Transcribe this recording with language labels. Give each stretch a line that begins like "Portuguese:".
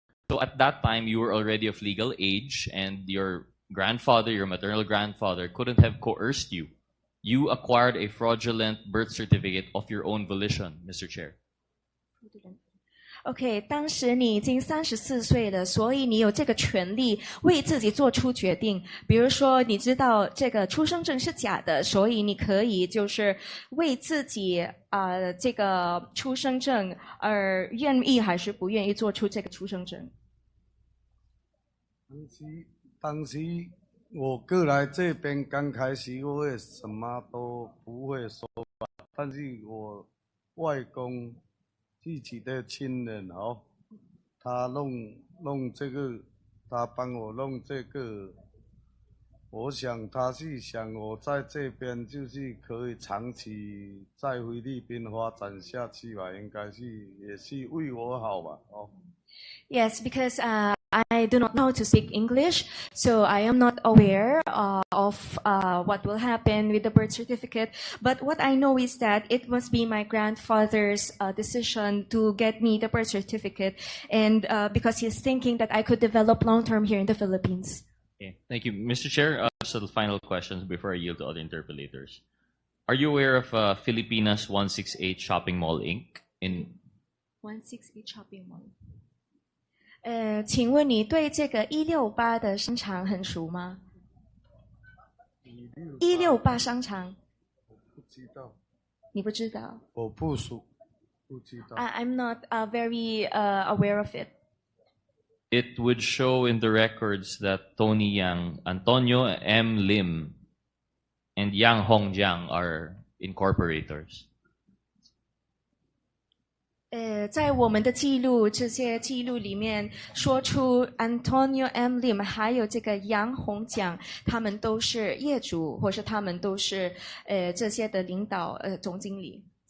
English: So at that time, you were already of legal age, and your maternal grandfather, couldn't have coerced you. You acquired a fraudulent birth certificate of your own volition, Mr. Chair.
Chinese: OK， 当时你已经34岁了，所以你有这个权利为自己做出决定。比如说，你知道这个出生证是假的，所以你可以就是为自己这个出生证而愿意还是不愿意做出这个出生证。当时我过来这边刚开始，我也什么都不会说吧，但是我外公自己的亲人他弄这个，他帮我弄这个，我想他是想我在这边就是可以长期在菲律宾发展下去吧，应该是也是为我好吧
English: Yes, because I do not know how to speak English, so I am not aware of what will happen with the birth certificate. But what I know is that it must be my grandfather's decision to get me the birth certificate, and because he's thinking that I could develop long term here in the Philippines. Okay, thank you. Mr. Chair, just the final questions before I yield to other interpellators. Are you aware of Filipinas 168 Shopping Mall, Inc. in 168 Shopping Mall。
Chinese: 请问你对这个168的商场很熟吗？168商场，不知道，你不知道？我不熟，不知道。
English: I'm not very aware of it. It would show in the records that Tony Yang, Antonio M. Lim, and Yang Hongjiang are incorporators.
Chinese: 在我们的记录，这些记录里面说出 Antonio M. Lim 还有这个杨洪江，他们都是业主，或是他们都是这些的领导总经理。